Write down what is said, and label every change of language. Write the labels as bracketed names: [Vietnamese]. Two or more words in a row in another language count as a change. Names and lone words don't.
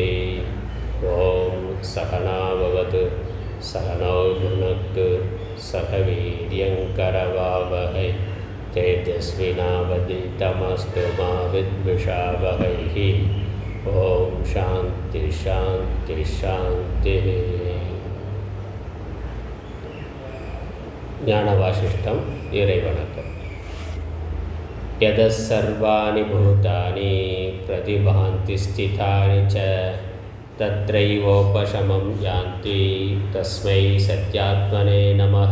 [Sanskrit] ॐ सहना भवतु सहनौ भुनक्तु सह वीर्यङ्करवावहै तेजस्विनावधीतमस्तु मा विद्विषावहैः। ॐ शान्ति शान्ति शान्ति. [Tamil] ஞான வாசிஷ்டம் இறைவணக்கம். [Sanskrit] यतः सर्वाणि भूतानि प्रतिभान्ति स्थितानि च तत्रैवोपशमं यान्ति तस्मै सत्यात्मने नमः.